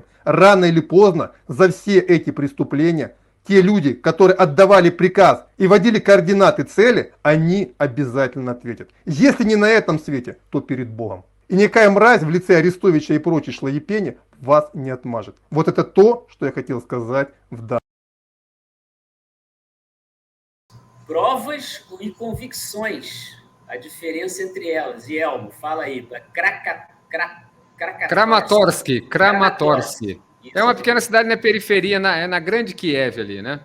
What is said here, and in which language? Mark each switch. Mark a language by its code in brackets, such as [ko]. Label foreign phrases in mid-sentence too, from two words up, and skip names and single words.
[ru] Рано или поздно за все эти преступления те люди, которые отдавали приказ и вводили координаты цели, они обязательно ответят. Если не на этом свете, то перед Богом. И никакая мразь в лице Арестовича и прочей шлоепени вас не отмажет. Вот это то, что я хотел сказать в данном. [pt] Provas e convicções, a diferença entre elas. E Elmo, fala aí, Kramatorsk. É uma pequena cidade na periferia, na grande Kiev ali, né?